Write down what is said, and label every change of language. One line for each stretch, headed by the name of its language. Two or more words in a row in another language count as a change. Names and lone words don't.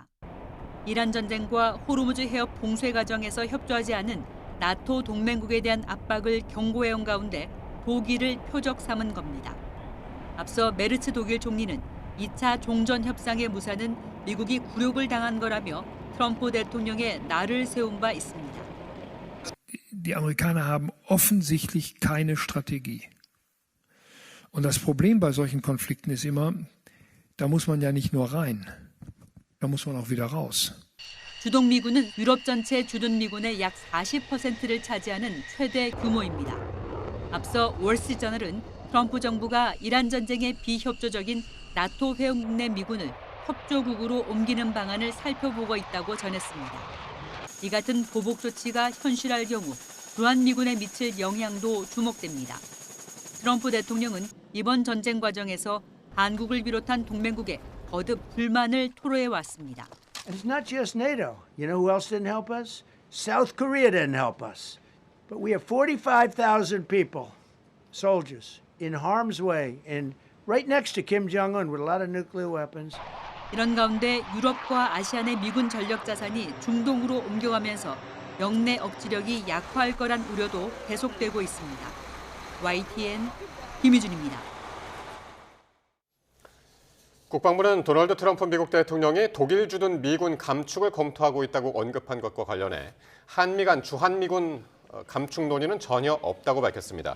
Korean: 이란 전쟁과 호르무즈 해협 봉쇄 과정에서 협조하지 않은 나토 동맹국에 대한 압박을 경고해온 가운데 독일을 표적 삼은 겁니다. 앞서 메르츠 독일 총리는 2차 종전 협상의 무산은 미국이 굴욕을 당한 거라며 트럼프 대통령의 날을 세운 바 있습니다.
German: Die Amerikaner haben offensichtlich keine Strategie. Und das Problem bei solchen Konflikten ist immer, da muss man ja nicht nur rein. Da muss man auch wieder raus.
Korean: 주동 미군은 유럽 전체 주둔 미군의 약 40%를 차지하는 최대 규모입니다. 앞서 월스트리트저널은 트럼프 정부가 이란 전쟁에 비협조적인 나토 회원국 내 미군을 협조국으로 옮기는 방안을 살펴보고 있다고 전했습니다. 이 같은 보복 조치가 현실화할 경우 주한미군에 미칠 영향도 주목됩니다. 트럼프 대통령은 이번 전쟁 과정에서 한국을 비롯한 동맹국에 거듭 불만을 토로해 왔습니다.
English: And it's not just NATO. You know who else didn't help us? South Korea didn't help us. But we have 45,000 people, soldiers, in harm's way, and right next to Kim Jong-un with a lot of nuclear weapons.
Korean: 이런 가운데 유럽과 아시안의 미군 전력 자산이 중동으로 옮겨가면서 영내 억지력이 약화할 거란 우려도 계속되고 있습니다. YTN 김희준입니다. 국방부는 도널드 트럼프 미국 대통령이 독일 주둔 미군 감축을 검토하고 있다고 언급한 것과 관련해 한미 간 주한미군 감축 논의는 전혀 없다고 밝혔습니다.